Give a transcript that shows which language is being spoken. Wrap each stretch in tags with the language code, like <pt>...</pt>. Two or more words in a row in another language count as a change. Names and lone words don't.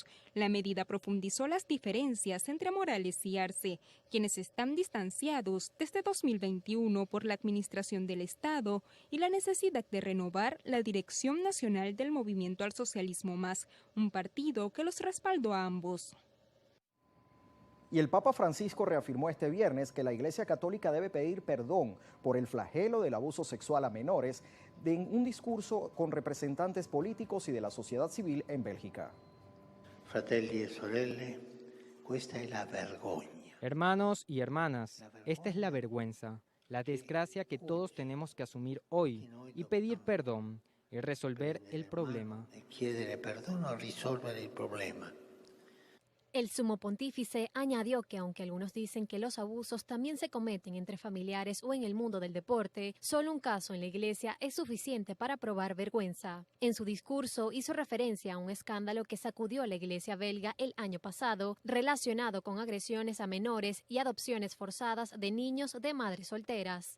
<es>La medida profundizó las diferencias entre Morales y Arce, quienes están distanciados desde 2021 por la administración del Estado y la necesidad de renovar la dirección nacional del Movimiento al Socialismo Más, un partido que los respaldó a ambos. Y el Papa Francisco reafirmó este viernes que la Iglesia Católica debe pedir perdón por el flagelo del abuso sexual a menores en un discurso con representantes políticos y de la sociedad civil en Bélgica.</es> <it>Fratelli e sorelle, questa è la vergogna.</it> <es>Hermanos y hermanas, esta es la vergüenza, la desgracia que todos tenemos que asumir hoy y pedir perdón y resolver el problema.</es> <it>Chiedere perdono e risolvere il problema.</it> <es>El sumo pontífice añadió que aunque algunos dicen que los abusos también se cometen entre familiares o en el mundo del deporte, solo un caso en la iglesia es suficiente para probar vergüenza. En su discurso hizo referencia a un escándalo que sacudió a la iglesia belga el año pasado, relacionado con agresiones a menores y adopciones forzadas de niños de madres solteras.</es>